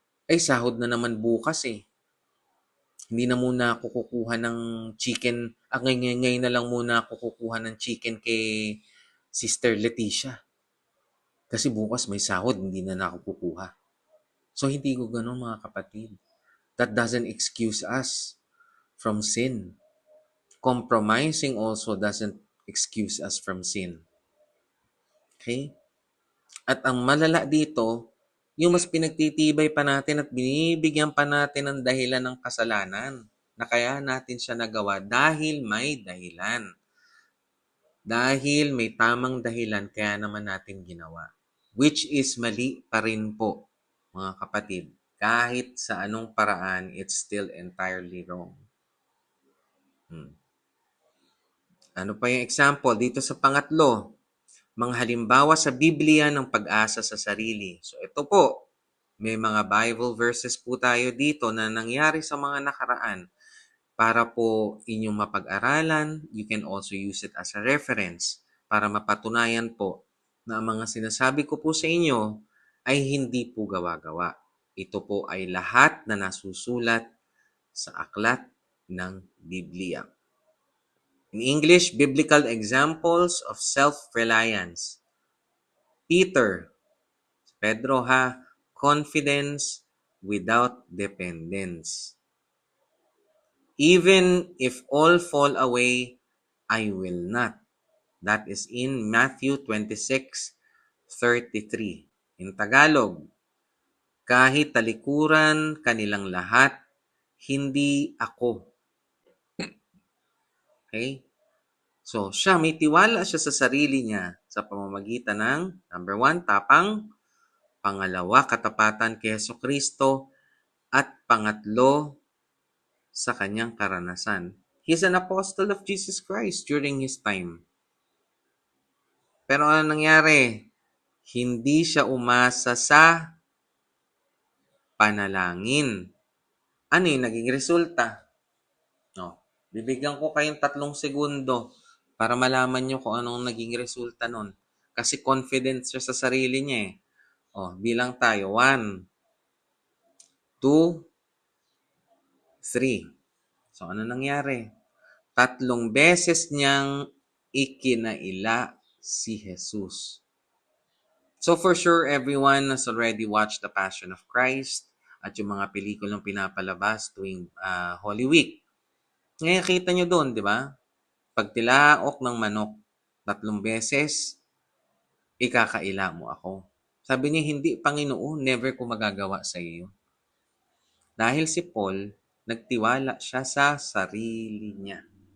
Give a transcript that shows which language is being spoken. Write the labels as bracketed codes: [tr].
[tl] Ay, sahod na naman bukas eh. Hindi na muna ako kukuha ng chicken. Ngayon na lang muna ako kukuha ng chicken kay Sister Leticia. Kasi bukas may sahod, hindi na ako kukuha. So, hindi ko ganun mga kapatid. [en] That doesn't excuse us from sin. Compromising also doesn't excuse us from sin. Okay? [tl] At ang malala dito, yung mas pinagtitibay pa natin at binibigyan pa natin ng dahilan ng kasalanan na kaya natin siya nagawa dahil may dahilan. Dahil may tamang dahilan kaya naman natin ginawa. [en] Which is [tl] mali pa rin po, mga kapatid. Kahit sa anong paraan, [en] it's still entirely wrong. [tl] Ano pa yung example? Dito sa pangatlo, mga halimbawa sa Biblia ng pag-asa sa sarili. So ito po, may mga Bible verses po tayo dito na nangyari sa mga nakaraan para po inyong mapag-aralan. [en] You can also use it as a reference [tl] para mapatunayan po na ang mga sinasabi ko po sa inyo ay hindi po gawa-gawa. Ito po ay lahat na nasusulat sa aklat ng Biblia. [en] In English, biblical examples of self-reliance. Pedro ha, confidence without dependence. Even if all fall away, I will not. That is in Matthew 26:33. In Tagalog, [tl] kahit talikuran kanilang lahat, hindi ako. [en] Okay? [tl] So, may tiwala siya sa sarili niya sa pamamagitan ng, number 1, tapang, pangalawa, katapatan kay Jesucristo, at pangatlo, sa kanyang karanasan. [en] He's an apostle of Jesus Christ during his time. [tl] Pero ano nangyari? Hindi siya umasa sa panalangin. Ano yung naging resulta? Bibigyan ko kayong 3 segundo para malaman nyo kung anong naging resulta nun. Kasi confident siya sa sarili niya eh. Bilang tayo. 1, 2, 3. So, ano nangyari? 3 beses niyang ikinaila si Jesus. [en] So, for sure, everyone has already watched The Passion of Christ [tl] at yung mga pelikulang pinapalabas tuwing [en] Holy Week. [tl] Ngayon, kita nyo doon, di ba? Pagtilaok ng manok 3 beses, ikakaila mo ako. Sabi niya, hindi, Panginoon, never ko magagawa sa iyo. Dahil si Paul, nagtiwala siya sa sarili niya.